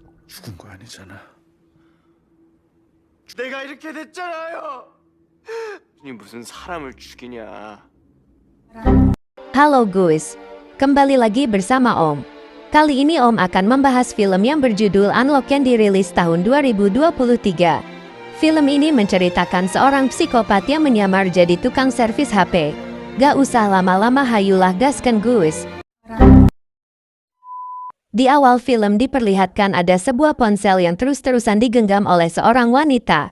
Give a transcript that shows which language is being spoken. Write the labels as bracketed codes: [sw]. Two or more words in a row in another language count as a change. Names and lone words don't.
[ko] 죽은 거 아니잖아. 내가 이렇게 됐잖아요. 이 무슨 사람을 죽이냐. [id] Halo guys, kembali lagi bersama Om. Kali ini Om akan membahas film yang berjudul Unlock yang dirilis tahun 2023. Film ini menceritakan seorang psikopat yang menyamar jadi tukang servis HP. Gak usah lama-lama, hayulah gaskan guys. Di awal film diperlihatkan ada sebuah ponsel yang terus-terusan digenggam oleh seorang wanita.